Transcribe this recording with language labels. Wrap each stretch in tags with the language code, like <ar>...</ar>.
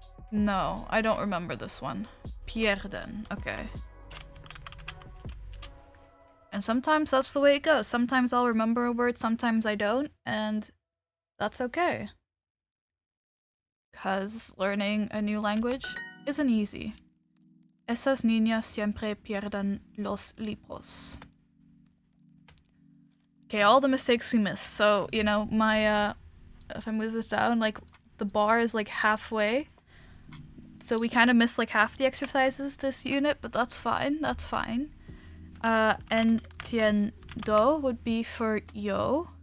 <en>No, I don't remember this one. Pierden. Okay. And sometimes that's the way it goes. Sometimes I'll remember a word, sometimes I don't, and that's okay. Because learning a new language isn't easy.</en> <es>Esas niñas siempre pierden los libros.</es> <en>Okay, all the mistakes we missed. So, you know, my, if I move this down, like, the bar is like halfway. So we kind of missed like half the exercises this unit, but that's fine, that's fine. Entiendo would be for yo.</en>